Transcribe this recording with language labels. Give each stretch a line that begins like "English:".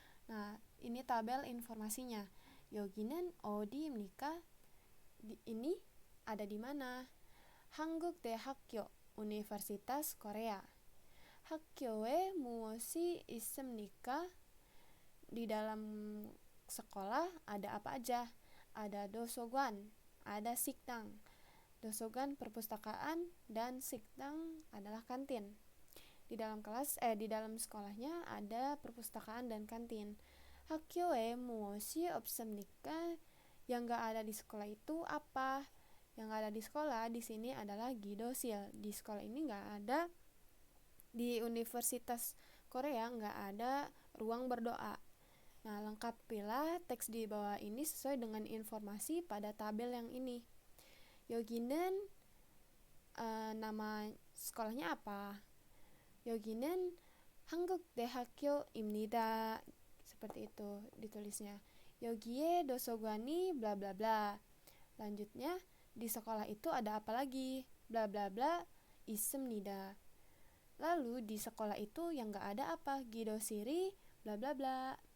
Indonesian: Nah, ini tabel informasinya.
Korean: 여기는 어디입니까?
Indonesian: Ini ada di mana? 한국대학교, Universitas Korea.
Korean: 학교에 무엇이 있습니까?
Indonesian: Di dalam sekolah ada apa aja? Ada dosogan, ada 식당. Dosogan perpustakaan dan 식당 adalah kantin. Di dalam sekolahnya ada perpustakaan dan kantin.
Korean: 학교에 무엇이 없습니까?
Indonesian: Yang gak ada di sekolah itu apa? Yang ada di sekolah di sini adalah gidosil. Di sekolah ini gak ada, di Universitas Korea gak ada ruang berdoa. Nah, lengkapilah teks di bawah ini sesuai dengan informasi pada tabel yang ini. 여기는 nama sekolahnya apa?
Korean: 여기는 한국대학교입니다.
Indonesian: Seperti itu ditulisnya.
Korean: 여기에 도서관이
Indonesian: bla bla bla. Lanjutnya, di sekolah itu ada apa lagi? Bla bla bla 있습니다. Lalu di sekolah itu yang gak ada apa? 기도실이 bla bla bla.